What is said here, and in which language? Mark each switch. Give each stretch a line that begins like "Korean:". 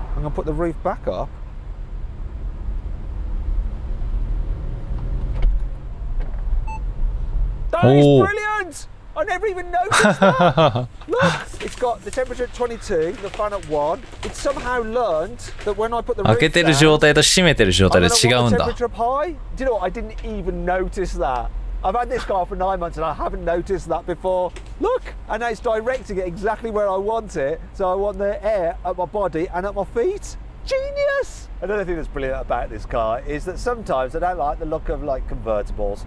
English: I'm going to put the roof back up. That is brilliant! I never even noticed that. Look, it's got the temperature at 22, the fan at 1. It's somehow learned that when I put the roof down,
Japanese: 開けてる状態と閉めてる状態で違うんだ。
English: Do you know what? I didn't even notice that. I've had this car for 9 months and I haven't noticed that before. Look, and now it's directing it exactly where I want it. So I want the air at my body and at my feet. Genius! Another thing that's brilliant about this car is that sometimes I don't like the look of like convertibles.